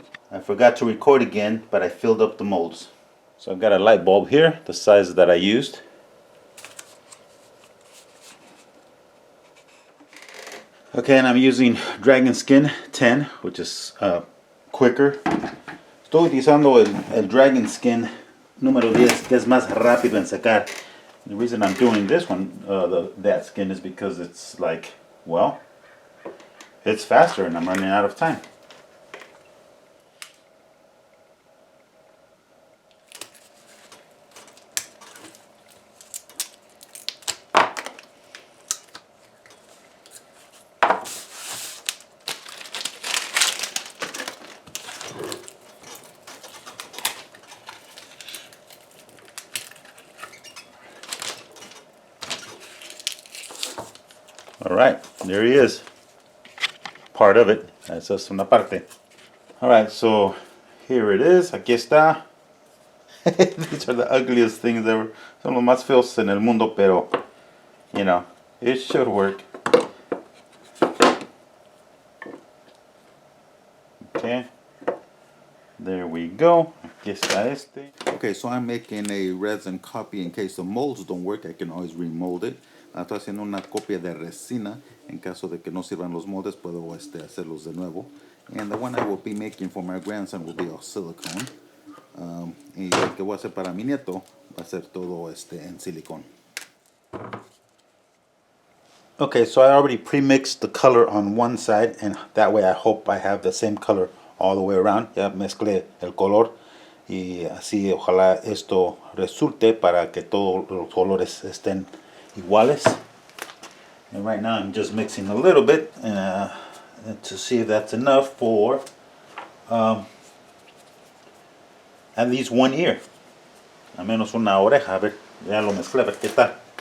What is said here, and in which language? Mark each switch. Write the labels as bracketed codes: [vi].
[en] I forgot to record again, but I filled up the molds. So I've got a light bulb here, the size that I used. Okay, and I'm using Dragon Skin 10, which is quicker. [es] Estoy utilizando el Dragon Skin número 10, que es más rápido en secar. [en] The reason I'm doing this one, that skin, is because it's like, well, it's faster and I'm running out of time. Alright, there he is. Part of it. [es] Esa es una parte. [en] Alright, so here it is. [es] Aquí está. [en] These are the ugliest things ever. [es] Son los más feos en el mundo, pero, [en] you know, it should work. Okay. There we go. [es] Aquí está este. [en] Okay, so I'm making a resin copy in case the molds don't work. I can always remold it. [es] Estoy haciendo una copia de resina. En caso de que no sirvan los moldes, puedo hacerlos de nuevo. [en] And the one I will be making for my grandson will be all silicone. [es] Y el que voy a hacer para mi nieto va a ser todo en silicón. [en] Okay, so I already pre-mixed the color on one side, and that way I hope I have the same color all the way around. [es] Ya mezclé el color y así ojalá esto resulte para que todos los colores estén iguales. [en] And right now I'm just mixing a little bit to see if that's enough for at least one ear. [es] Al menos una oreja. A ver, ya lo mezclé, a ver qué tal.